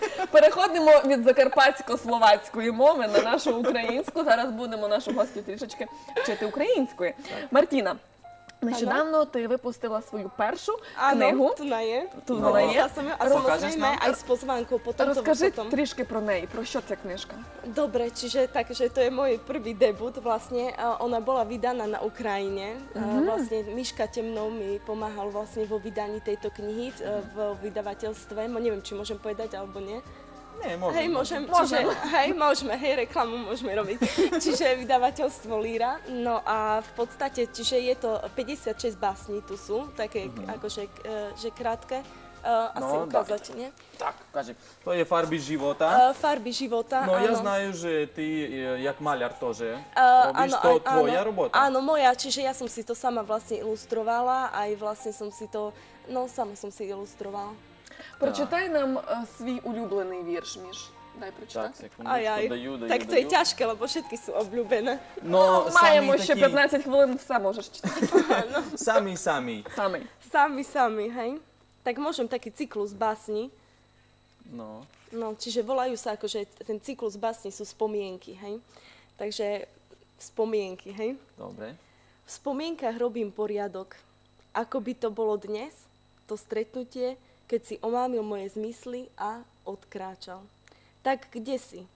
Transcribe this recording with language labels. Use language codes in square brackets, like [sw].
[uk] Переходимо від закарпатсько-словацької мови на нашу українську. Зараз будемо нашу гостю трішечки вчити української. Мартіна, нещодавно ти випустила свою першу книгу. [sk] Áno, tu na je. [uk] Тут вона є. [sk] A samozrejme aj s pozvánkou potom. [uk] Розкажи трішки про неї, про що ця книжка? [sk] Dobre, čiže takže to je môj prvý debut vlastne. Ona bola vydaná na Ukrajine. Vlastne Miška Temnov mi pomáhal vlastne vo vydaní tejto knihy v vydavateľstve. Neviem, či môžem povedať alebo nie. Nie, môžem. Hej, môžem. Čiže, môžeme, reklamu môžeme robiť. Čiže vydavateľstvo Líra. No a v podstate, čiže je to 56 básní tu sú, také akože že krátke. Asi ukázať, nie? Tak, [uk] кажи. [sk] To je Farby života. Farby života, No áno. ja znаю, že ty, jak maľar tože, robíš áno, to tvoja robota. Áno, moja, čiže ja som si to sama vlastne ilustrovala, aj vlastne som si to, no sama som si ilustrovala. [uk] Прочитай нам свій улюблений вірш, Міш. Дай Так, прочитати. секундочку, даю. [sk] Tak to je ťažké, lebo všetky sú obľúbené. No, [uk] Маємо ще 15 хвилин, все можеш читати. [sk] Sami. [uk] Самий. [sk] Sami, hej. Tak môžem taký cyklus básni. No. No, čiže volajú sa akože, ten cyklus básni sú spomienky, hej. Takže spomienky, hej. Dobre. V spomienkach robím poriadok. Ako by to bolo dnes, to stretnutie, keď si omámil moje zmysly a odkráčal. Tak kde si?